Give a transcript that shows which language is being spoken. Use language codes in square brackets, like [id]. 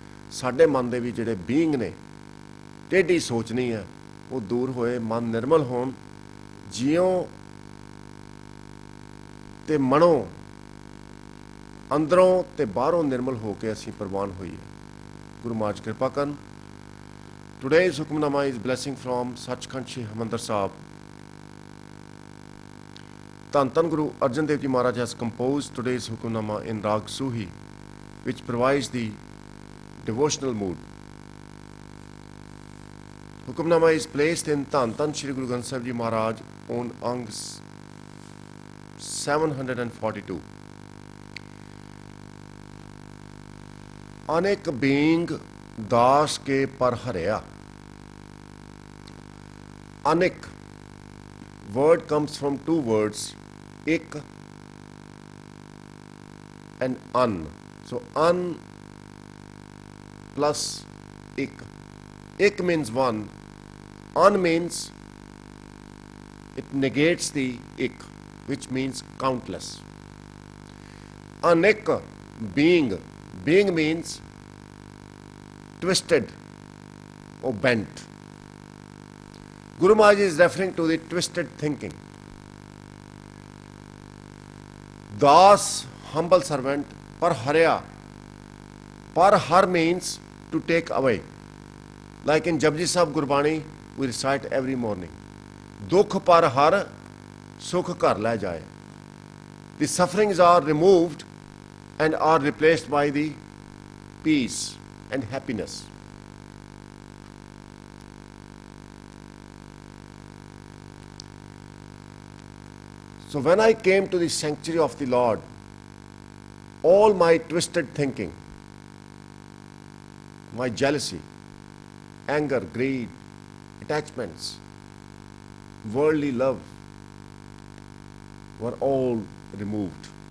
[pa] ਸਾਡੇ ਮਨ ਦੇ ਵੀ ਜਿਹੜੇ ਬੀਇੰਗ ਨੇ, ਟੇਢੀ ਸੋਚਣੀ ਹੈ, ਉਹ ਦੂਰ ਹੋਏ, ਮਨ ਨਿਰਮਲ ਹੋਣ, ਜਿਉਂ ਤੇ ਮਨੋਂ, ਅੰਦਰੋਂ ਤੇ ਬਾਹਰੋਂ ਨਿਰਮਲ ਹੋ ਕੇ ਅਸੀਂ ਪ੍ਰਵਾਨ ਹੋਈਏ। ਗੁਰੂ ਮਹਾਰਾਜ ਕਿਰਪਾ ਕਰਨ। [en] Today's Hukamnama is blessing from Sachkhand Shri Harmandir Sahib. Dhan Dhan Guru Arjan Dev Ji Maharaj has composed today's Hukamnama in Rag Suhi, which provides the devotional mood. Hukamnama is placed in Dhan Dhan Shri Guru Granth Sahib Ji Maharaj on Ang 742. [pa] अनेक being दास के पर हरिया। [en] Anik word comes from two words, ik and an. So an plus ik. Ik means one, an means it negates the ik, which means countless. Anek being. Being means twisted or bent. Guru Maharaj is referring to the twisted thinking. Das, humble servant, par harya. Par har means to take away. Like in Japji Sahib Gurbani, we recite every morning. [pa] Dukh par har, sukh kar le jaye. [en] The sufferings are removed and are replaced by the peace and happiness. So when I came to the sanctuary of the Lord, all my twisted thinking, my jealousy, anger, greed, attachments, worldly love were all removed.